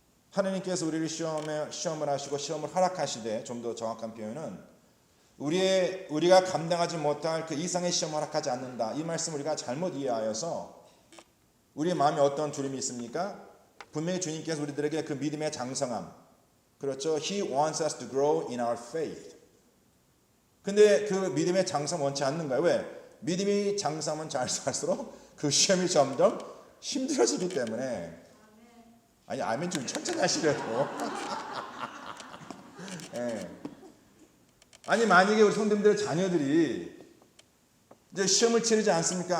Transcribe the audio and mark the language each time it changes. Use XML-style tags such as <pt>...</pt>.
<ko>하나님께서 우리를 시험을 하시고 시험을 허락하시되, 좀 더 정확한 표현은 우리가 감당하지 못할 그 이상의 시험을 허락하지 않는다. 이 말씀 우리가 잘못 이해하여서 우리의 마음에 어떤 두려움이 있습니까? 분명히 주님께서 우리들에게 그 믿음의 장성함, 그렇죠?</ko> <en>He wants us to grow in our faith.</en> <ko>근데 그 믿음의 장성 원치 않는가요? 왜? 믿음이 장성하면 잘수록 그 시험이 점점 힘들어지기 때문에. 아니 아멘 좀 천천히 하시려고. 아니 만약에 우리 성도님들의 자녀들이 이제 시험을 치르지 않습니까?</ko>